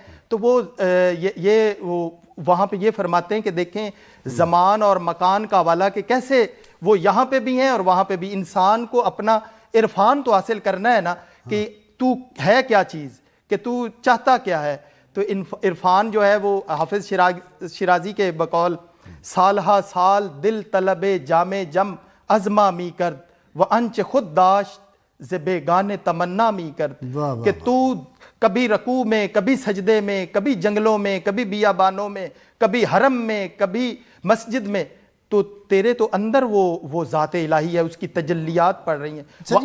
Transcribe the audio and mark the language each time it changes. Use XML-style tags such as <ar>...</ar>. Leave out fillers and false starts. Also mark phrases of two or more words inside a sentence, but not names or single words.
<ur>تو وہ وہاں پہ یہ فرماتے ہیں کہ دیکھیں زمان اور مکان کا حوالہ کہ کیسے وہ یہاں پہ بھی ہیں اور وہاں پہ بھی، انسان کو اپنا عرفان تو حاصل کرنا ہے نا کہ تو ہے کیا چیز، کہ تو چاہتا کیا ہے۔ تو عرفان جو ہے وہ حافظ شیرازی کے بقول</ur> <fa>سالہا سال دل طلب جام جم ازما می کرد و انچ خود داشت ز بیگانے تمنا می کرد،</fa> <ur>کہ تو کبھی رکوع میں، کبھی سجدے میں، کبھی جنگلوں میں، کبھی بیابانوں میں، کبھی حرم میں، کبھی مسجد میں، تو تیرے تو اندر وہ ذات الہی ہے، اس کی تجلیات پڑ رہی ہیں۔</ur>